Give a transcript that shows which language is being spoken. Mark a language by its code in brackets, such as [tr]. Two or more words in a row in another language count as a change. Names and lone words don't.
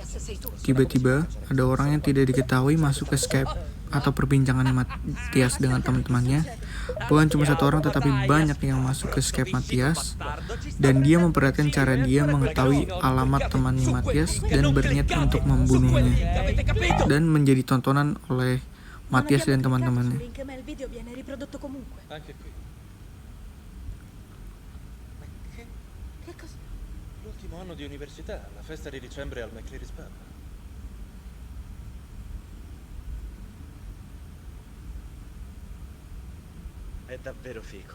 [id] Tiba-tiba ada orang yang tidak diketahui masuk ke Skype atau perbincangannya Matthias dengan teman-temannya. Bukan cuma satu orang tetapi banyak yang masuk ke Skype Matthias, dan dia memperhatikan cara dia mengetahui alamat temannya Matthias dan berniat untuk membunuhnya dan menjadi tontonan oleh Matthias dan teman-temannya. [it] L'ultimo anno di università, la festa di dicembre al McCleary's Pub. È davvero figo.